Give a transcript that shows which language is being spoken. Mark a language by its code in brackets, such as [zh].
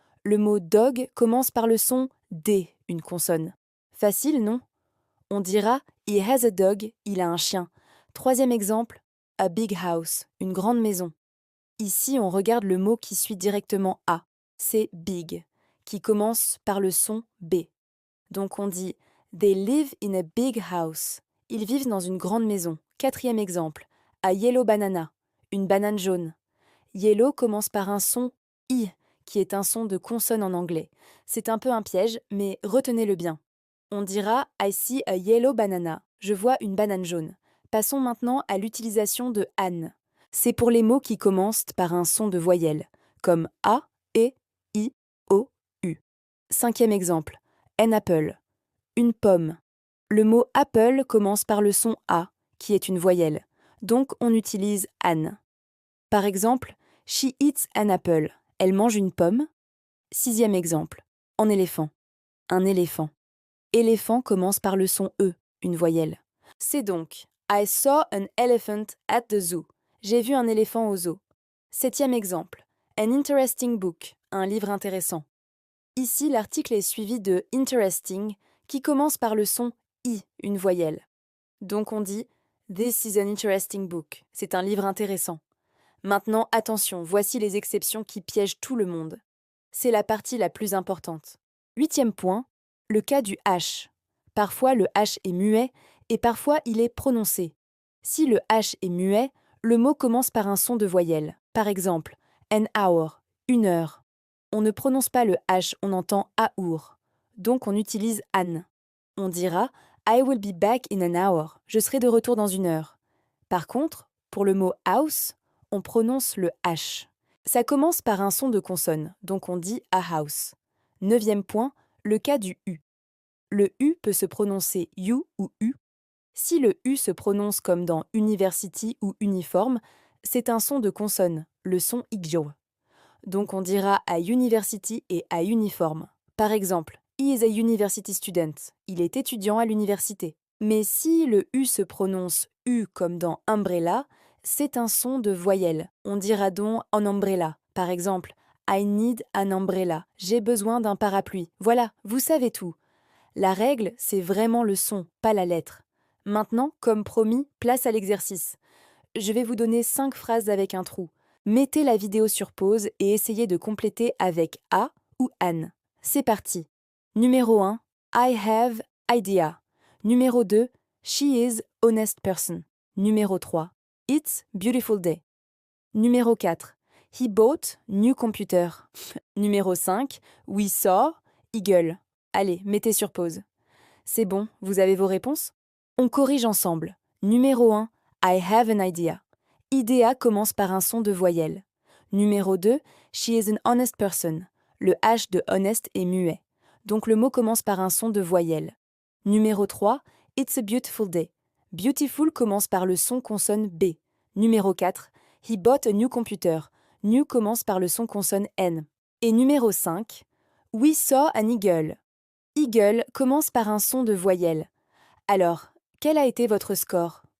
[fr] Le mot dog commence par le son D, une consonne. Facile, non? On dira [en] he has a dog, [fr] il a un chien. Troisième exemple, [en] a big house, [fr] une grande maison. Ici, on regarde le mot qui suit directement a. C'est big, qui commence par le son B. Donc on dit [en] they live in a big house. [fr] Ils vivent dans une grande maison. Quatrième exemple, [en] a yellow banana, [fr] une banane jaune. Yellow commence par un son I, qui est un son de consonne en anglais. C'est un peu un piège, mais retenez-le bien. On dira [en] I see a yellow banana. [fr] Je vois une banane jaune. Passons maintenant à l'utilisation de an. C'est pour les mots qui commencent par un son de voyelle, comme A, E, I, O, U. Cinquième exemple, [en] an apple. [fr] Une pomme. Le mot apple commence par le son A, qui est une voyelle. Donc on utilise an. Par exemple, [en] she eats an apple. [fr] Elle mange une pomme. Sixième exemple, en éléphant. Un éléphant. Éléphant commence par le son E, une voyelle. C'est donc [en] I saw an elephant at the zoo. [fr] J'ai vu un éléphant au zoo. Septième exemple, [en] an interesting book, [fr] un livre intéressant. Ici, l'article est suivi de interesting, qui commence par le son I, une voyelle. Donc on dit [en] This is an interesting book. [fr] C'est un livre intéressant. Maintenant, attention, voici les exceptions qui piègent tout le monde. C'est la partie la plus importante. Huitième point, le cas du H. Parfois, le H est muet et parfois, il est prononcé. Si le H est muet, le mot commence par un son de voyelle. Par exemple, [en] an hour, [fr] une heure. On ne prononce pas le H, on entend aour. Donc, on utilise [en] an. [fr] On dira [en] I will be back in an hour. [fr] Je serai de retour dans une heure. Par contre, pour le mot house, on prononce le H. Ça commence par un son de consonne, donc on dit [en] a house. [fr] Neuvième point, le cas du U. Le U peut se prononcer you ou U. Si le U se prononce comme dans university ou uniforme, c'est un son de consonne, le son igjo. Donc on dira à university et à uniforme. Par exemple, [en] he is a university student. [fr] Il est étudiant à l'université. Mais si le U se prononce U comme dans umbrella, c'est un son de voyelle. On dira donc en umbrella. Par exemple, [en] I need an umbrella. [fr] J'ai besoin d'un parapluie. Voilà, vous savez tout. La règle, c'est vraiment le son, pas la lettre. Maintenant, comme promis, place à l'exercice. Je vais vous donner 5 phrases avec un trou. Mettez la vidéo sur pause et essayez de compléter avec a ou an. C'est parti. Numéro 1, [en] I have idea. Numéro 2, she is honest person. Numéro 3, it's beautiful day. Numéro 4, he bought new computer. Numéro 5, we saw eagle. Allez, mettez sur pause. [fr] C'est bon, vous avez vos réponses? On corrige ensemble. Numéro 1, [en] I have an idea. [fr] Idea commence par un son de voyelle. [en] Numéro 2, she is an honest person. [fr] Le H de honest est muet. Donc le mot commence par un son de voyelle. [en] Numéro 3, it's a beautiful day. [fr] Beautiful commence par le son consonne B. Numéro 4, [en] he bought a new computer. [fr] New commence par le son consonne N. Et numéro 5, [en] we saw an eagle. [fr] Eagle commence par un son de voyelle. Alors, quel a été votre score?